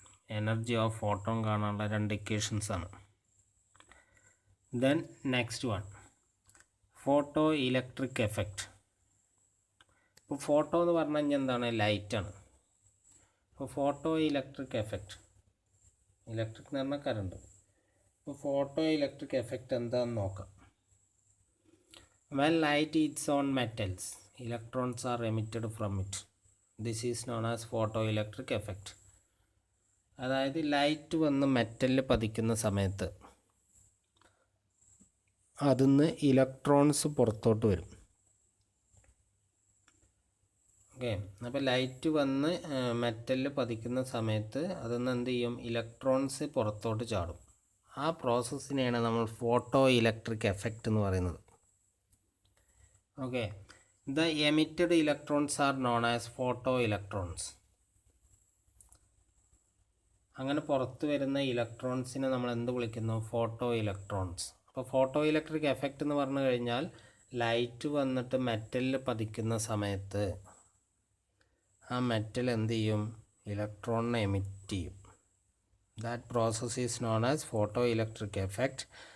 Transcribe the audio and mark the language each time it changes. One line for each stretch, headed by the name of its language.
Malayalam: Energy of photon കാണാനുള്ള 2 equations ആണ്.
English: Then next one photoelectric effect.
Malayalam: ഇപ്പോൾ photo എന്ന് പറഞ്ഞു കഴിഞ്ഞാൽ എന്താണ്? ലൈറ്റാണ്. അപ്പോൾ ഫോട്ടോ ഇലക്ട്രിക് എഫക്റ്റ്, ഇലക്ട്രിക് എന്ന് പറഞ്ഞാൽ കറണ്ട്. അപ്പോൾ ഫോട്ടോ ഇലക്ട്രിക് എഫക്റ്റ് എന്താണെന്ന് നോക്കാം.
English: When light hits on metals, electrons are emitted from it. This is known as photoelectric effect.
Malayalam: അതായത് ലൈറ്റ് വന്ന് മെറ്റലിൽ പതിക്കുന്ന സമയത്ത് അതിന്ന് ഇലക്ട്രോൺസ് പുറത്തോട്ട് വരും. ഓക്കെ, അപ്പോൾ ലൈറ്റ് വന്ന് മെറ്റലിൽ പതിക്കുന്ന സമയത്ത് അതിന്ന് എന്ത് ചെയ്യും? ഇലക്ട്രോൺസ് പുറത്തോട്ട് ചാടും. ആ പ്രോസസ്സിനെയാണ് നമ്മൾ ഫോട്ടോ ഇലക്ട്രിക് എഫക്റ്റ് എന്ന് പറയുന്നത്.
English: Okay, the emitted electrons are known as photoelectrons.
Malayalam: അങ്ങനെ പുറത്ത് വരുന്ന ഇലക്ട്രോൺസിനെ നമ്മൾ എന്ത് വിളിക്കുന്നു? Photo electrons. അപ്പോൾ ഫോട്ടോ ഇലക്ട്രിക് എഫക്റ്റ് എന്ന് പറഞ്ഞു കഴിഞ്ഞാൽ ലൈറ്റ് വന്നിട്ട് മെറ്റലിൽ പതിക്കുന്ന സമയത്ത് ആ മെറ്റൽ എന്ത് ചെയ്യും? ഇലക്ട്രോണിനെ എമിറ്റ് ചെയ്യും.
English: That process is known as photoelectric effect.